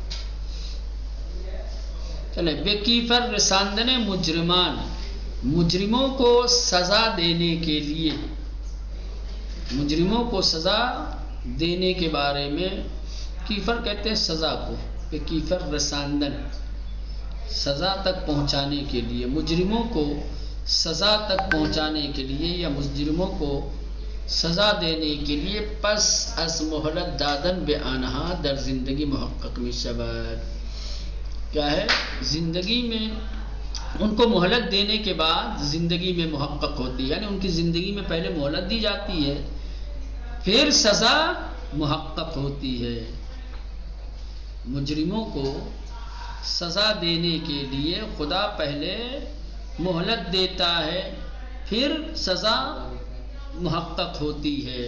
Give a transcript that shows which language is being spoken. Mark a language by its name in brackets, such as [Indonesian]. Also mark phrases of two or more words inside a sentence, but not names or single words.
[Urdu] چلے [Persian] بے کیفر رساندن مجرمان، [Urdu] مجرموں کو سزا دینے کے لیے، مجرموں کو سزا دینے کے بارے میں، کیفر کہتے ہیں سزا کو، [Persian] بے کیفر رساندن، [Urdu] سزا تک پہنچانے کے لیے، مجرموں کو سزا تک پہنچانے کے لیے یا مجرموں کو سزا دینے کے لیے، [Persian] پس از مہلت دادن بے آنہا در زندگی محقق میں شبد، [Urdu] کیا ہے زندگی میں ان کو مہلت دینے کے بعد زندگی میں محقق ہوتی ہے، یعنی ان کی زندگی میں پہلے مہلت دی جاتی ہے پھر سزا محقق ہوتی ہے۔ مجرموں کو سزا دینے کے لیے خدا پہلے مہلت دیتا ہے پھر سزا محقق ہوتی ہے۔